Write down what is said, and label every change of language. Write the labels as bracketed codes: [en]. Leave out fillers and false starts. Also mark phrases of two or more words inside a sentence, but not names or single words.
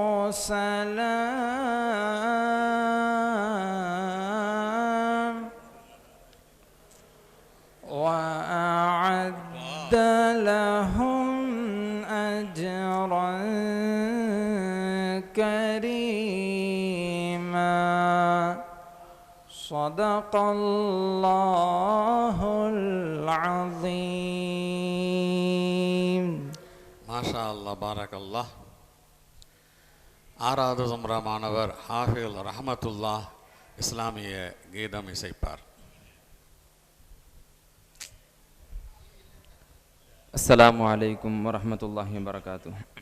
[ar] وسلام وأعد لهم أجرا كريما صدق الله العظيم. ما شاء الله بارك الله. [ta] ஆறாவது சும்ரா மாணவர் ஹாஃபில் ரஹமத்துல்லா இஸ்லாமிய கீதம் இசைப்பார். [ar] السلام عليكم ورحمة الله وبركاته.